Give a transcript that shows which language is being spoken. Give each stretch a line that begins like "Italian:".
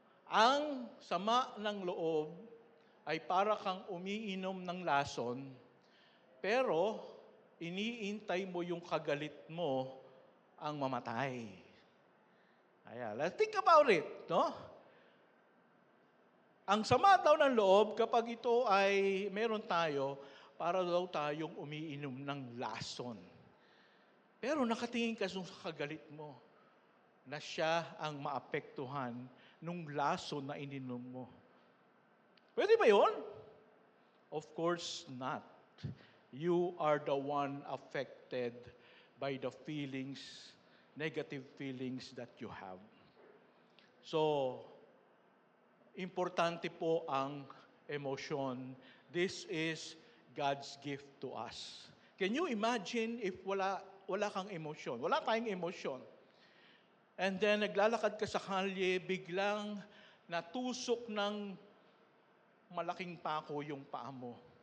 Filipino: Ang sama ng loob ay para kang umiinom ng lason, pero iniintay mo yung kagalit mo ang mamatay.
English: Ayan, let's think about it, no?
Filipino: Ang sama daw ng loob, kapag ito ay meron tayo, para daw tayong umiinom ng lason. Pero nakatingin ka sa kagalit mo, na siya ang maapektuhan nung lason na ininom mo. Pwede ba yun?
English: Of course not. You are the one affected by the feelings, negative feelings that you have.
Filipino: So, importante po ang emosyon.
English: This is God's gift to us. Can you imagine if
Filipino: wala kang emosyon? Wala tayong emosyon.
English: And then
Filipino: naglalakad ka sa kalye, biglang natusok ng malaking pako yung paa mo.